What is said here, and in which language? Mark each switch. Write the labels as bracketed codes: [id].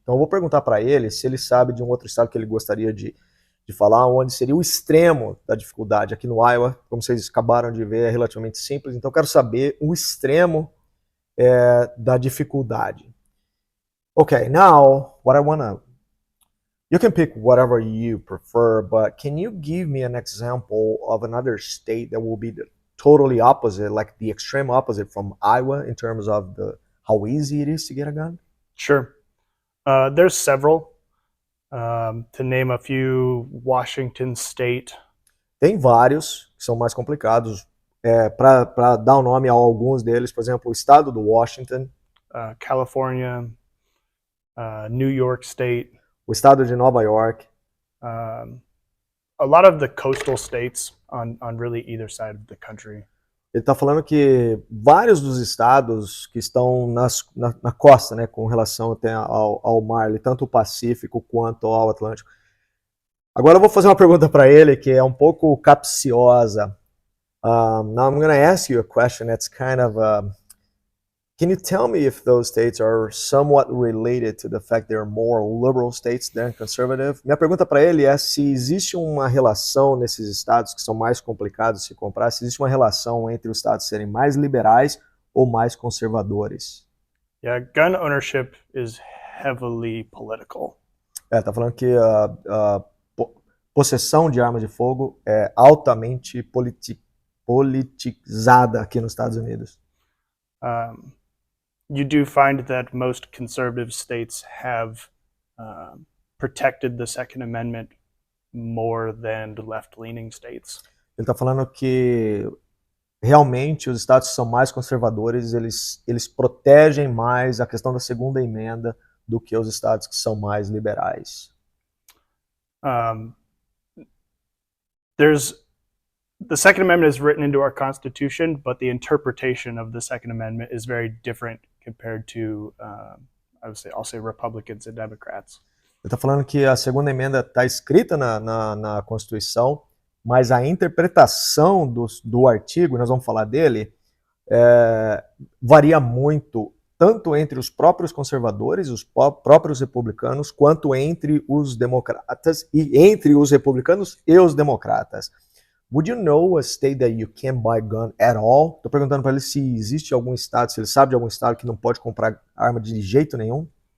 [pt] Então eu vou perguntar para ele se ele sabe de um outro estado que ele gostaria de falar, onde seria o extremo da dificuldade. Aqui no Iowa, como vocês acabaram de ver, é relativamente simples, então eu quero saber o extremo da dificuldade. [en] Okay, now, what I wanna... You can pick whatever you prefer, but can you give me an example of another state that will be the totally opposite, like the extreme opposite from Iowa in terms of how easy it is to get a gun? Sure. There's several. To name a few, Washington State. [pt] Tem vários que são mais complicados. Para dar um nome a alguns deles, por exemplo, o estado do Washington. [en] California, New York State. [pt] O estado de Nova York. [en] A lot of the coastal states on really either side of the country. [pt] Ele está falando que vários dos estados que estão na costa, né, com relação até ao mar, tanto o Pacífico quanto ao Atlântico. Agora eu vou fazer uma pergunta para ele que é um pouco capciosa. [en] Now I'm going to ask you a question that's kind of can you tell me if those states are somewhat related to the fact they're more liberal states than conservative? [pt] Minha pergunta para ele é se existe uma relação nesses estados que são mais complicados de se comprar, se existe uma relação entre os estados serem mais liberais ou mais conservadores. [en] Yeah, gun ownership is heavily political. [pt] Tá falando que a possessão de arma de fogo é altamente politizada aqui nos Estados Unidos. [en] You do find that most conservative states have protected the Second Amendment more than left-leaning states. [pt] Ele está falando que realmente os estados que são mais conservadores, eles protegem mais a questão da segunda emenda do que os estados que são mais liberais. [en] The Second Amendment is written into our Constitution, but the interpretation of the Second Amendment is very different compared to, I'll say Republicans and Democrats. [pt] Ele está falando que a segunda emenda está escrita na Constituição, mas a interpretação do artigo, nós vamos falar dele, varia muito, tanto entre os próprios conservadores, os próprios republicanos, quanto entre os democratas e entre os republicanos e os democratas. [en] Would you know a state that you can't buy gun at all? [pt] Estou perguntando para ele se existe algum estado, se ele sabe de algum estado que não pode comprar arma de jeito nenhum.